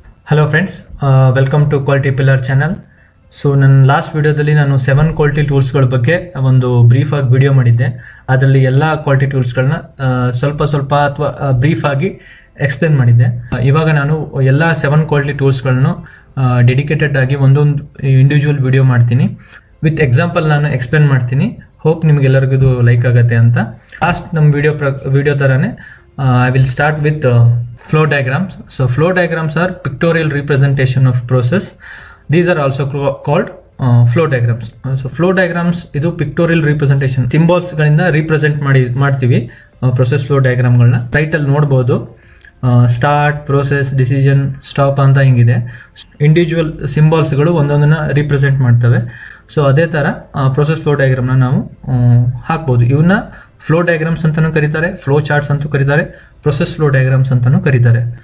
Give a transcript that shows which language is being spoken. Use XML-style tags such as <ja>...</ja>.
<kn>Hello friends, welcome to quality pillar channel. So ನನ್ನ last ವಿಡಿಯೋದಲ್ಲಿ ನಾನು 7 ಕ್ವಾಲಿಟಿ ಟೂಲ್ಸ್ಗಳ ಬಗ್ಗೆ ಒಂದು ಬ್ರೀಫಾಗಿ ವಿಡಿಯೋ ಮಾಡಿದ್ದೆ. ಅದರಲ್ಲಿ ಎಲ್ಲ ಕ್ವಾಲಿಟಿ ಟೂಲ್ಸ್ಗಳನ್ನ ಸ್ವಲ್ಪ ಅಥವಾ ಬ್ರೀಫಾಗಿ ಎಕ್ಸ್ಪ್ಲೇನ್ ಮಾಡಿದ್ದೆ. ಇವಾಗ ನಾನು ಎಲ್ಲ 7 ಕ್ವಾಲಿಟಿ ಟೂಲ್ಸ್ಗಳನ್ನು ಡೆಡಿಕೇಟೆಡ್ ಆಗಿ ಒಂದೊಂದು ಇಂಡಿವಿಜುವಲ್ ವಿಡಿಯೋ ಮಾಡ್ತೀನಿ. ವಿತ್ ಎಕ್ಸಾಂಪಲ್ ನಾನು ಎಕ್ಸ್ಪ್ಲೇನ್ ಮಾಡ್ತೀನಿ. ಹೋಪ್ ನಿಮಗೆಲ್ಲರಿಗೂ ಇದು ಲೈಕ್ ಆಗುತ್ತೆ ಅಂತ. ಲಾಸ್ಟ್ ನಮ್ಮ ವಿಡಿಯೋ ಥರನೇ</kn> <en>I will start with flow diagrams. So flow diagrams are pictorial representation of process. These are also called flow diagrams.</en> <kn>So flow diagrams ಇದು pictorial representation, symbols ಗಳಿಂದ represent ಮಾಡ್ತೀವಿ process flow diagramಗಳನ್ನ. Title ನೋಡ್ಬೋದು, start, process, decision, stop ಅಂತ ಹಿಂಗಿದೆ. Individual ಸಿಂಬಾಲ್ಸ್ಗಳು ಒಂದೊಂದನ್ನ represent ಮಾಡ್ತವೆ. So ಅದೇ ಥರ process flow ಡಯಾಗ್ರಾಮ್ನ ನಾವು ಹಾಕ್ಬೋದು. ಇವನ್ನ ಫ್ಲೋ ಡಯಾಗ್ರಾಮ್ಸ್ ಅಂತಲೂ ಕರೀತಾರೆ, ಫ್ಲೋ ಚಾರ್ಟ್ಸ್ ಅಂತೂ ಕರೀತಾರೆ, ಪ್ರೊಸೆಸ್ ಫ್ಲೋ ಡಯಾಗ್ರಾಮ್ಸ್ ಅಂತಲೂ ಕರೀತಾರೆ.</kn>